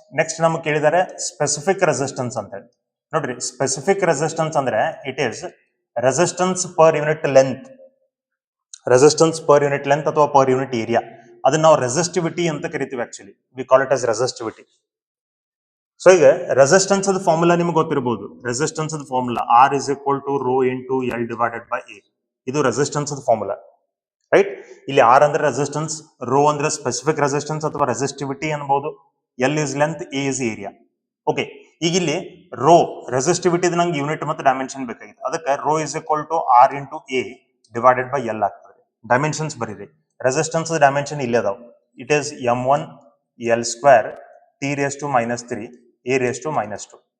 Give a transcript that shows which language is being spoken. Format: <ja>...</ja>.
<kn>Next ನಮ್ಗೆ ಕೇಳಿದ್ದಾರೆ specific resistance ಅಂತ ಹೇಳಿ. ನೋಡ್ರಿ, ಸ್ಪೆಸಿಫಿಕ್ ರೆಸಿಸ್ಟೆನ್ಸ್ ಅಂದ್ರೆ</kn> <en>It is resistance per unit length.</en> <kn>Resistance per unit length ಅಥವಾ ಪರ್ ಯೂನಿಟ್ ಏರಿಯಾ, ಅದನ್ನ ನಾವು ರೆಸಿಸ್ಟಿವಿಟಿ ಅಂತ ಕರಿತೀವಿ.</kn> <en>Actually we call it as resistivity.</en> <kn>So ಈಗ ರೆಸಿಸ್ಟೆನ್ಸ್ ಅದ ಫಾರ್ಮುಲಾ ನಿಮ್ಗೆ ಗೊತ್ತಿರಬಹುದು. ರೆಸಿಸ್ಟೆನ್ಸ್ ಅದ formula</kn> <en>R is equal to rho into L divided by A.</en> <kn>ಇದು ರೆಸಿಸ್ಟೆನ್ಸ್ ಅದ ಫಾರ್ಮುಲಾ, ರೈಟ್. ಇಲ್ಲಿ R ಅಂದ್ರೆ ರೆಸಿಸ್ಟೆನ್ಸ್, ರೋ ಅಂದ್ರೆ ಸ್ಪೆಸಿಫಿಕ್ ರೆಸಿಸ್ಟೆನ್ಸ್ ಅಥವಾ ರೆಸಿಸ್ಟಿವಿಟಿ ಅನ್ಬಹುದು, L is length, A is area. Okay, ಈಗ ಇಲ್ಲಿ ರೋ ರೆಸಿಸ್ಟಿವಿಟಿ ನಂಗೆ ಯೂನಿಟ್ ಮತ್ತು ಡೈಮೆನ್ಷನ್ ಬೇಕಾಗಿತ್ತು. ಅದಕ್ಕೆ</kn> <en>rho is equal to</en> <kn>R into A divided by L ಆಗ್ತದೆ. ಡೈಮೆನ್ಷನ್ಸ್ ಬರೀರಿ. ರೆಸಿಸ್ಟೆನ್ಸ್ ಡೈಮೆನ್ಷನ್ ಇಲ್ಲೇ ಅದಾವ.</kn> <en>It is M1 L square T raised to -3 A raised to -2.</en>